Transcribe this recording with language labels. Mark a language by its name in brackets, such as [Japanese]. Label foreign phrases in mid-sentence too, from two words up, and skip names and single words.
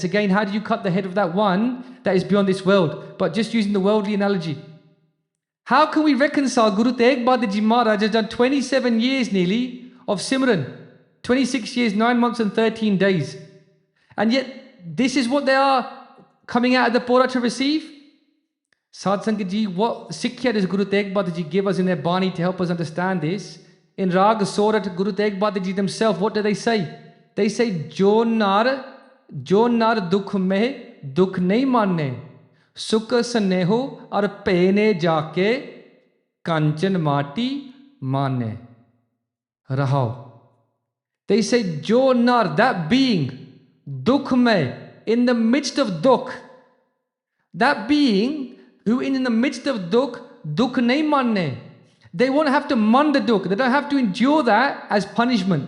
[English] Again, how do you cut the head of that one that is beyond this world? But just using the worldly analogy. How can we reconcile Guru Tegh Bahadur Ji Maharaj has done 27 years nearly of Simran? 26 years, 9 months and 13 days. And yet, this is what they are coming out of the Paura to receive? Sadh Sangat Ji, what Sikhya does Guru Tegh Bahadur Ji give us in their Bani to help us understand this? In Rag Sorat, Guru Tegh Bahadur Ji themselves, what do they say? They say, [Punjabi] ਜੋ ਨਰ ਦੁਖ ਮੈਂ ਦੁਖ ਨਹੀ ਮਾਨੈ, ਸੁਖ ਸਨੇਹੋ ਅਰ ਪੇਨੇ ਜਾਕੇ ਕੰਚਨ ਮਾਟੀ ਮਾਨੈ. Rahao. [English] They say, [Punjabi] ਜੋ ਨਰ, [English] that being, [Punjabi] ਦੁਖ ਮੈਂ, [English] in the midst of dukh, That being who in the midst of [Punjabi] ਦੁਖ ਨਹੀ ਮਾਨੈ. [English] They won't have to man the dukh. They don't have to endure that as punishment.